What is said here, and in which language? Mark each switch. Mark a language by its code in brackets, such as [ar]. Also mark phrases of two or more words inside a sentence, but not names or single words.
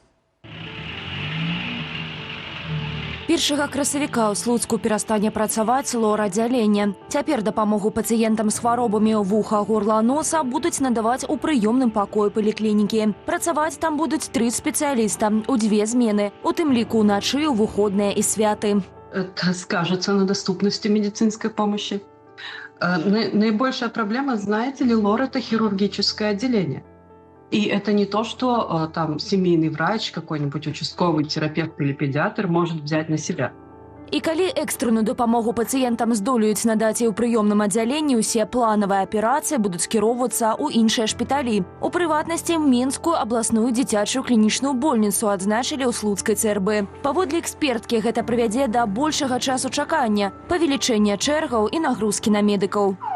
[be] 1 красавіка ў Слуцку перастане працаваць лор-аддзяленне. Цяпер дапамогу пацыентам з хваробамі вуха, горла, носа будуць надаваць у прыёмным пакоі паліклінікі. Працаваць там будуць 3 спецыяліста у 2 змены, у тым ліку ўначы, у выходныя і святы. [ru] Это скажется на доступности медицинской помощи. Наибольшая проблема, знаете ли, лор – это хирургическое отделение. И это не то, что там семейный врач, какой-нибудь участковый терапевт или педиатр может взять на себя. [be] І калі экстранную дапамогу пацыентам здолеюць надаць і ў прыёмным аддзяленні, усе планавыя аперацыі будуць скіроўвацца ў іншыя шпіталі. У прыватнасці, Мінскую абласную дзіцячую клінічную больніцу адзначылі ў Слуцкай ЦРБ. Паводле эксперткі, гэта прывядзе да большага часу чакання, павелічэння чэргаў і нагрузкі на медыкаў.